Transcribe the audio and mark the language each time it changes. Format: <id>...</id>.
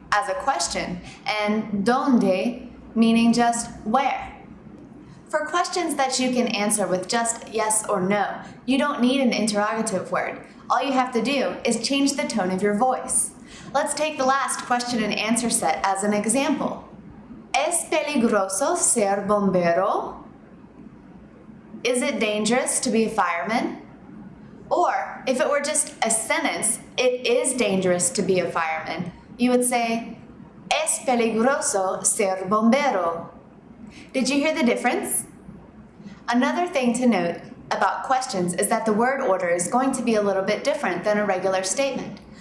<en>As a question and ¿dónde? Meaning just where. For questions that you can answer with just yes or no, you don't need an interrogative word. All you have to do is change the tone of your voice. Let's take the last question and answer set as an example.</en> <es>¿Es peligroso ser bombero?</es> <en>Is it dangerous to be a fireman? Or if it were just a sentence, it is dangerous to be a fireman, you would say,</en> <es>es peligroso ser bombero.</es> <en>Did you hear the difference? Another thing to note about questions is that the word order is going to be a little bit different than a regular statement.</en>